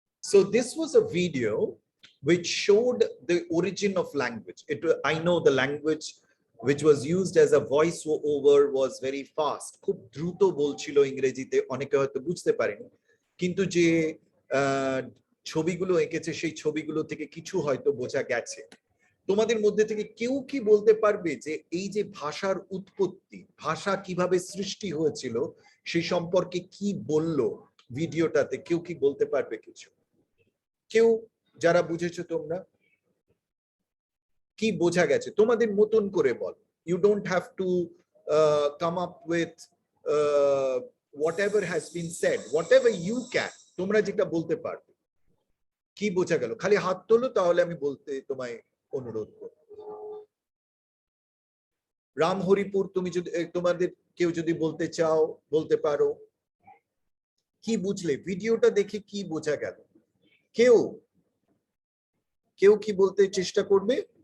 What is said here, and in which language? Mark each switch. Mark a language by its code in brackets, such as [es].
[en] So this was a video which showed the origin of language. I know the language which was used as a voice over was very fast. [bn] খুব দ্রুত বলছিল ইংরেজিতে, অনেকে হয়তো বুঝতে পারেনি, কিন্তু যে ছবিগুলো এঁকেছে সেই ছবিগুলো থেকে কিছু হয়তো বোঝা গেছে। তোমাদের মধ্যে থেকে কেউ কি বলতে পারবে যে এই যে ভাষার উৎপত্তি, ভাষা কিভাবে সৃষ্টি হয়েছিল সেই সম্পর্কে কি বললো ভিডিওটাতে? কেউ কি বলতে পারবে কিছু? কেউ যারা বুঝেছো তোমরা কি বোঝা গেছে তোমাদের মতন করে বল। [en] You don't have to come up with whatever has been said, whatever you can, [bn] তোমরা যেটা বলতে পারবে। কি বোঝা গেল? খালি হাত তোলো, তাহলে আমি বলতে তোমায় অনুরোধ করব। রামহরিপুর, তুমি যদি তোমাদের কেউ যদি বলতে চাও বলতে পারো। কি বুঝলে ভিডিওটা দেখে? কি বোঝা গেল? কেউ কেউ কি বলতে চেষ্টা করবে?